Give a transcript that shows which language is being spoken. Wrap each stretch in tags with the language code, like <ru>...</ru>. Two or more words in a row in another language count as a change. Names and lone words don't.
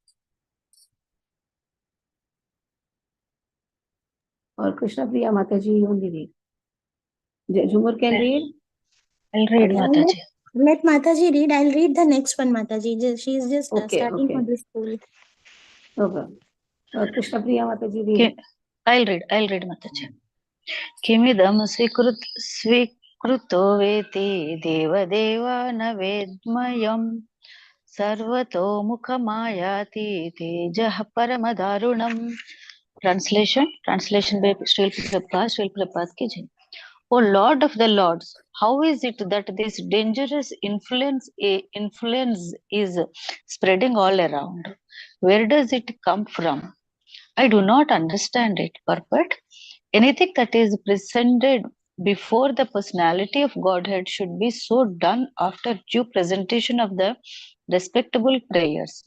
<en>Or Krishna Priya Mataji only read. Jumur can read? I'll read, Mataji. Let Mataji read. I'll read the next one, Mataji. She is just starting for the school. Okay. Krishna Priya Mataji read. I'll read, Mataji.</en> <sa>Kimidam svikruto veti devadeva na vedmayam sarvato mukhamayati tejah paramadarunam.</sa> <en>Translation by Srila Prabhupada</en> <hi>ki jai.</hi> <en>O Lord of the Lords, how is it that this dangerous influence is spreading all around? Where does it come from? I do not understand it. Purport. Anything that is presented before the personality of Godhead should be so done after due presentation of the respectable prayers.</en>